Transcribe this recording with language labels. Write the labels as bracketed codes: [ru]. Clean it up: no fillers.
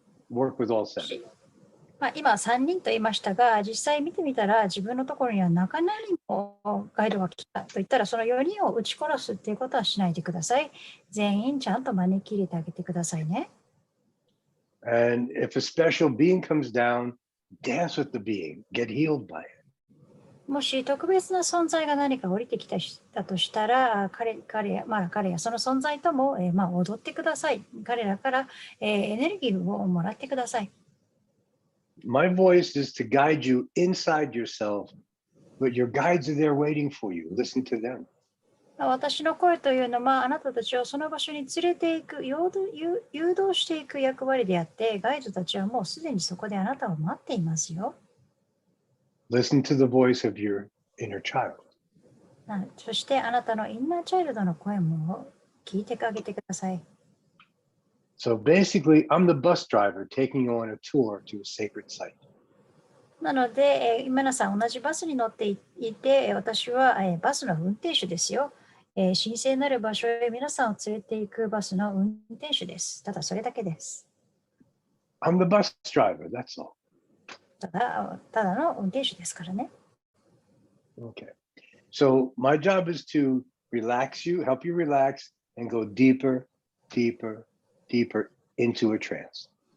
[en] Work with all 7. [ja] 今3人と言いましたが、実際見てみたら自分のところには中なりのガイドが来たと言ったら、その4人を撃ち殺すっていうことはしないでください。全員ちゃんと招き入れてあげてくださいね。 [en] And if a special being comes down, dance with the being, get healed by it. [ja] もし特別な存在が何か降りてきたとしたら、彼やその存在とも、踊ってください。彼らから、エネルギーをもらってください。 [en] My voice is to guide you inside yourself, but your guides are there waiting for you. Listen to them. [ja] 私の声というのはあなたたちをその場所に連れていく、誘導していく役割であって、ガイドたちはもうすでにそこであなたを待っていますよ。 [en] Listen to the voice of your inner child. [ja] そしてあなたのインナーチャイルドの声も聞いてあげてください。 [en] So basically, I'm the bus driver taking you on a tour to a sacred site. [ja] なので、皆さん同じバスに乗っていて、私はバスの運転手ですよ。神聖なる場所へ皆さんを連れて行くバスの運転手です。ただそれだけです。 [en] I'm the bus driver, that's all. [ja] ただの運転手ですからね。 [en] Okay. So my job is to relax you, help you relax, and go deeper, deeper, deeper into a trance.